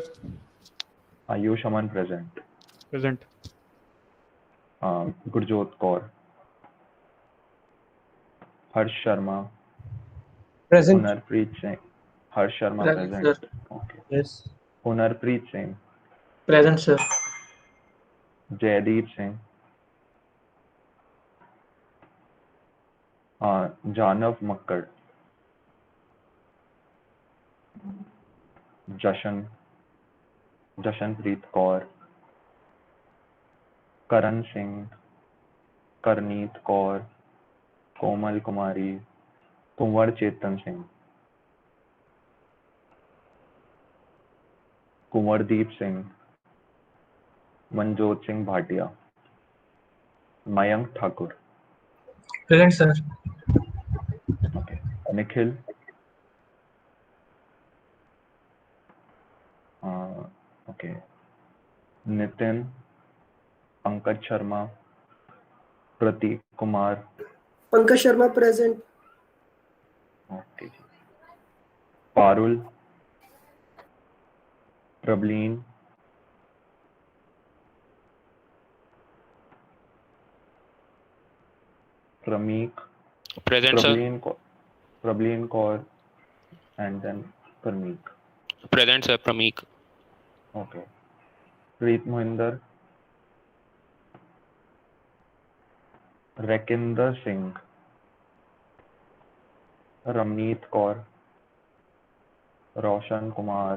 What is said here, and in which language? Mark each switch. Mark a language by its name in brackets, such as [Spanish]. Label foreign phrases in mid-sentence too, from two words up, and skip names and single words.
[English] Ayush Aman present. Present. Gurjot Kaur. Harsh Sharma. Present. Hunarpreet Singh. Harsh Sharma Present, present. sir. Okay. Yes. Hunarpreet Singh. Present, sir. Jaideep Singh. Janav Makkad. Jashanpreet Kaur. Karan Singh. Karneet Kaur. Komal Kumari. Kunwar Chetan Singh. Kunwardeep Singh. Manjot Singh Bhatia. Mayank Thakur. Present, sir. Okay. Nikhil. Okay. Nitin. Pankaj Sharma. Prateek Kumar. Pankaj Sharma present. Okay. Parul. Prableen. Prameek. Present, sir. Prableen Kaur. And then Prameek. Present, sir. Prameek. Okay. Preet Mohinder. Rakinder Singh. Ramneet Kaur. Roshan Kumar.